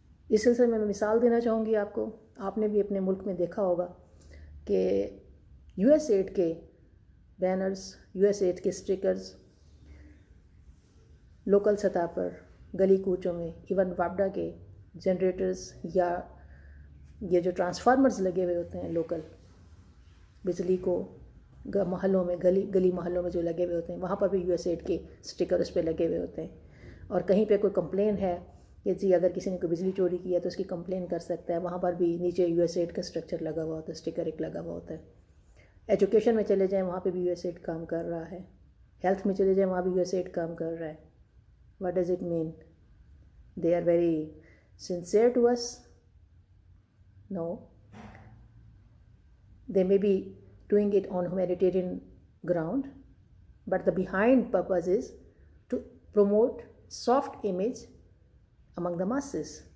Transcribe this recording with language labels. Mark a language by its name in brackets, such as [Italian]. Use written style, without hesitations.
[Urdu] اس سلسلے میں مثال دینا چاہوں گی آپ کو. آپ نے بھی اپنے ملک میں دیکھا ہوگا کہ یو ایس ایڈ کے بینرز، یو ایس ایڈ کے اسٹیکرز لوکل سطح پر گلی کوچوں میں، ایون واپڈا کے جنریٹرز یا یہ جو ٹرانسفارمرز لگے ہوئے ہوتے ہیں لوکل بجلی کو محلوں میں، گلی محلوں میں جو لگے ہوئے ہوتے ہیں، وہاں پر بھی یو ایس ایڈ کے اسٹیکر اس پہ لگے ہوئے ہوتے ہیں. اور کہیں پہ کوئی کمپلین ہے کہ جی اگر کسی نے کوئی بجلی چوری کی ہے تو اس کی کمپلین کر سکتا ہے، وہاں پر بھی نیچے یو ایس ایڈ کا اسٹرکچر لگا ہوا ہوتا ہے، اسٹیکر ایک لگا ہوا ہوتا ہے. ایجوکیشن میں چلے جائیں وہاں پہ بھی یو ایس ایڈ کام کر رہا ہے. ہیلتھ میں چلے جائیں وہاں بھی یو ایس ایڈ کام کر رہا ہے. [English] What does it mean? They are very sincere to us? No. They may be doing it on humanitarian ground, but the behind purpose is to promote soft image among the masses.